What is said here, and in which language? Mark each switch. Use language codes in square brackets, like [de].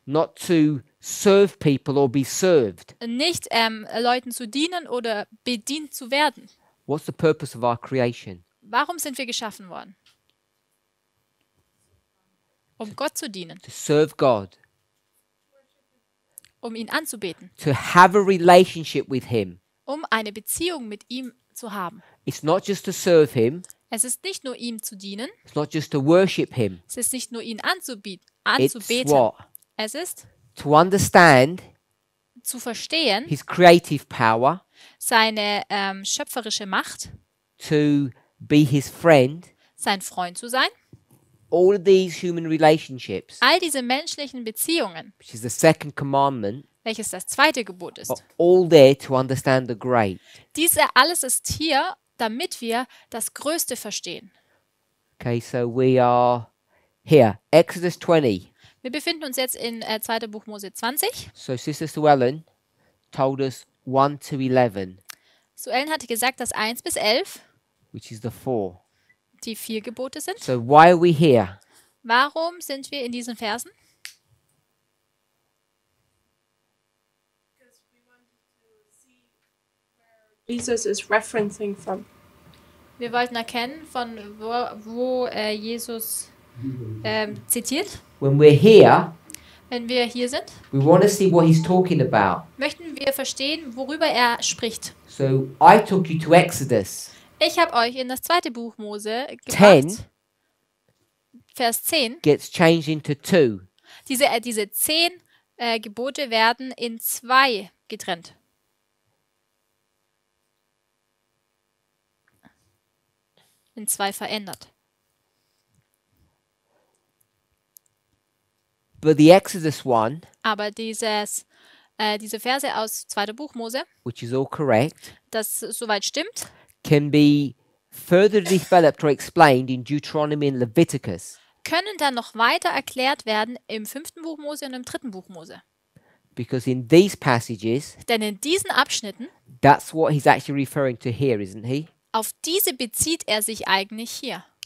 [en] not to serve people or be served. [de] nicht Leuten zu dienen oder bedient zu werden. [en] What's the purpose of our creation? [de] Warum sind wir geschaffen worden? Um Gott zu dienen, [en] To serve God, [de] um ihn anzubeten, [en] to have a relationship with Him. [de] um eine Beziehung mit ihm zu haben. [en] It's not just to serve Him, [de] Es ist nicht nur ihm zu dienen, [en] it's not just to worship Him. [de] es ist nicht nur ihn [en] It's [de] anzubeten. [en] what? [de] Es ist [en] To understand [de] zu verstehen, [en] His creative power, [de] seine schöpferische Macht, [en] to be His friend. [de] sein Freund zu sein. [en] All of these human relationships, [de] All diese menschlichen Beziehungen, [en] which is the second commandment, [de] welches das zweite Gebot ist. [en] are all there to understand the great. [de] Diese alles ist hier, damit wir das Größte verstehen. [en] Okay, so we are here, Exodus 20. [de] Wir befinden uns jetzt in 2. Buch Mose 20. [en] So Sister Suellen told us 1 to 11, [de] Suellen hatte gesagt, dass 1 bis 11 [en] which is the 4. [de] die 4 Gebote sind. [en] So why are we here? [de] Warum sind wir in diesen Versen? [en] Jesus is referencing from. [de] Wir wollten erkennen, von wo Jesus zitiert. [en] When we're here, [de] Wenn wir hier sind, [en] we want to see what he's talking about. [de] möchten wir verstehen, worüber er spricht. [en] So I took you to Exodus [de] Ich habe euch in das 2. Buch Mose [en] 10 [de] gebracht. Vers 10. [en] gets changed into 2. [de] Diese 10 Gebote werden in 2 getrennt. In 2 verändert. [en] But the Exodus one, [de] Aber diese Verse aus 2. Buch Mose, [en] which is all correct, [de] das soweit stimmt, [en] can be further developed or explained in Deuteronomy and Leviticus. [de] können dann noch weiter erklärt werden im 5. Buch Mose und im 3. Buch Mose. [en] Because in these passages, [de] Denn in diesen Abschnitten, [en] that's what he's actually referring to here, isn't he? [de] auf diese bezieht er sich eigentlich hier.